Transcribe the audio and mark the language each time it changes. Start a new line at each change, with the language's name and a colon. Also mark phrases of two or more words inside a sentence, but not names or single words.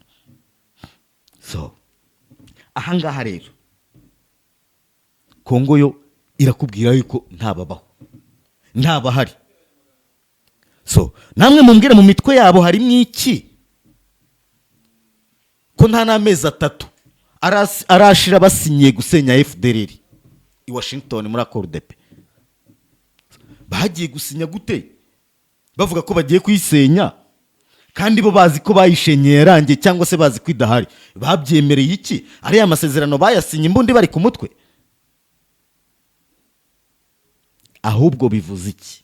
Kinyarwanda: So ahangaha rero Kongo yo irakubwira yuko ntababaho, ntabahari. So namwe mumbwire mu mitwe yabo harimo iki ko nta n'amezi 3 arashira basinyiye gusenya FDLR i Washington muri
French: accord de paix?
Kinyarwanda: Bagiye gusinya gute bavuga ko bagiye kuyisenya kandi bo bazi ko bayishenye yarangiye cyangwa se bazi ko idahari? Babyemereye iki? Ari amasezerano bayasinye imbundi bari ku mutwe? Ahubwo bivuze iki?